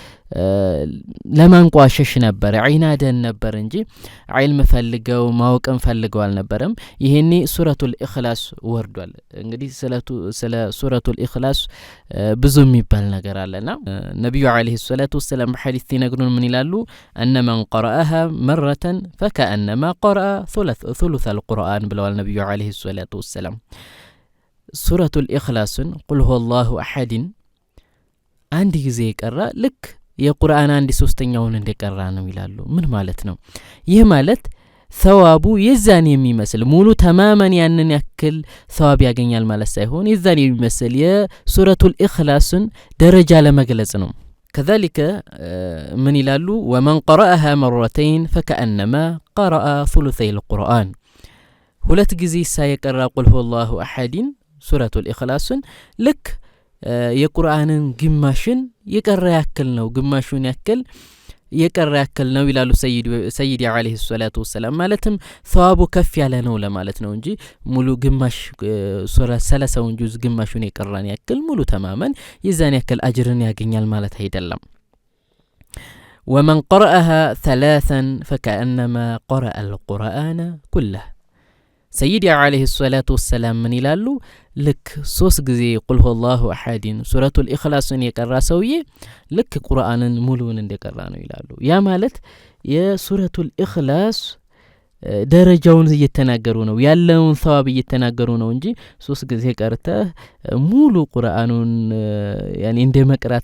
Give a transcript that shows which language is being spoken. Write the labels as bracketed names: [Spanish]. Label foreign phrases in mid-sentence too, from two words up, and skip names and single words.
[Amharic] ለማንቋሸሽ ነበር፣ ዒናደን ነበር እንጂ ዒልም ፈልገው ማወቅን ፈልገው አልነበረም። ይሄኔ ሱረቱል ኢኽላስ ወርዷል። እንግዲህ ስለ ሱረቱል ኢኽላስ ብዙ የሚባል ነገር አለና ነብዩ [Arabic] عليه الصلاة والسلام [Amharic] ሐዲስ ይነግሩን ምን ይላሉ? [Arabic] أن من قرأها مرة فكأنما قرأ ثلث القرآن [Amharic] ብለዋል ነብዩ [Arabic] عليه الصلاة والسلام። [Amharic] ሱረቱል ኢኽላስን ቁል ሁወላሁ አሐድን አንድ ጊዜ የቀራ ልክ የቁርአን 1/3ኛውን እንደቀራ ነው ይላሉ። ምን ማለት ነው? ይህ ማለት ሰዋቡ የዛን የሚመስል ሙሉ ተማመን ያንን ያክል ሰዋብ ያገኛል ማለት ሳይሆን የዛን የሚመስል የሱረቱል ኢኽላስን ደረጃ ለመግለጽ ነው። [Arabic] كذلك من [Amharic] ይላሉ [Arabic] ومن قرأها مرتين فكأنما قرأ ثلثي القرآن [Amharic] ሁለት ጊዜ ሳይቀራ ቁል ሁወላሁ አሐድን ሱረቱል ኢኽላስን ልክ የቁርአንን ግማሽን የቀራ ያክል ነው፣ ግማሹን ያክል የቀራ ያክል ነው ይላሉ [Arabic] سيدي عليه الصلاة والسلام። [Amharic] ማለትም ሰዋቡ ከፍ ያለ ነው ለማለት ነው እንጂ ሙሉ ግማሽ ሱራ 30ውን ጁዝ ግማሹን የቀራን ያክል ሙሉ ተማመን የዛን ያክል አጅርን ያገኛል ማለት አይደለም። [Arabic] ومن قرأها 3 فكأنما قرأ القرآن كله سيدي عليه الصلاة والسلام [Amharic] ምን ይላሉ? ልክ 3 ጊዜ ቁል ሁወላሁ አሐድን ሱረቱል ኢኽላስን የቀራ ሰውዬ ልክ ቁርአንን ሙሉውን እንደቀራ ነው ይላሉ። ያ ማለት የሱረቱል ኢኽላስ ደረጃውን እየተናገሩ ነው፣ ያለውን ሰዋብ እየተናገሩ ነው እንጂ 3 ጊዜ ቀርተህ ሙሉ ቁርአኑን ያኒ እንደ መቅራት